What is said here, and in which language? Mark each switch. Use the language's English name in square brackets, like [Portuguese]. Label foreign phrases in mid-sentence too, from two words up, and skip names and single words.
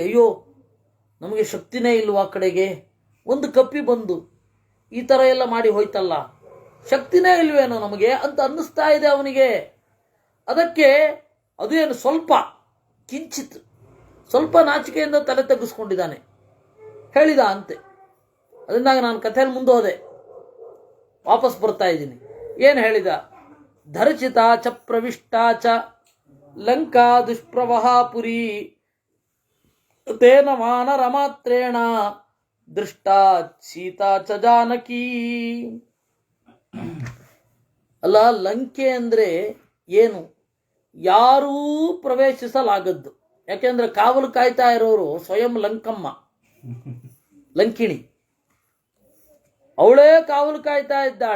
[Kannada] ಅಯ್ಯೋ, ನಮಗೆ ಶಕ್ತಿನೇ ಇಲ್ವಾ ಕಡೆಗೆ, ಒಂದು ಕಪ್ಪಿ ಬಂದು ಈ ಥರ ಎಲ್ಲ ಮಾಡಿ ಹೋಯ್ತಲ್ಲ, ಶಕ್ತಿನೇ ಇಲ್ವೇನೋ ನಮಗೆ ಅಂತ ಅನ್ನಿಸ್ತಾ ಇದೆ ಅವನಿಗೆ. ಅದಕ್ಕೆ ಅದು ಏನು ಸ್ವಲ್ಪ ನಾಚಿಕೆಯಿಂದ ತಲೆ ತಗ್ಗಿಸ್ಕೊಂಡಿದ್ದಾನೆ. ಹೇಳಿದ ಅಂತೆ. ಅದರಿಂದಾಗಿ ನಾನು ಕಥೆಯಲ್ಲಿ ಮುಂದೆ ಹೋದೆ, ವಾಪಸ್ ಬರ್ತಾ ಇದ್ದೀನಿ. ಏನು ಹೇಳಿದ? [Sanskrit] ಧರ್ಚಿತ ಚ ಪ್ರವಿಷ್ಟ ಚ ಲಂಕಾ ದುಷ್ಪ್ರವಹಾಪುರಿ ತೇನ ವಾನರ ಮಾತ್ರೇಣ ದೃಷ್ಟ ಸೀತಾ ಚ ಜಾನಕಿ. [Kannada] ಅಲ್ಲ, ಲಂಕೆ ಅಂದ್ರೆ ಏನು? ಯಾರೂ ಪ್ರವೇಶಿಸಲಾಗದ್ದು. ಯಾಕೆಂದ್ರೆ ಕಾವಲು ಕಾಯ್ತಾ ಇರೋರು ಸ್ವಯಂ ಲಂಕಮ್ಮ, ಲಂಕಿಣಿ, ಅವಳೇ ಕಾವಲು ಕಾಯ್ತಾ ಇದ್ದಾಳೆ.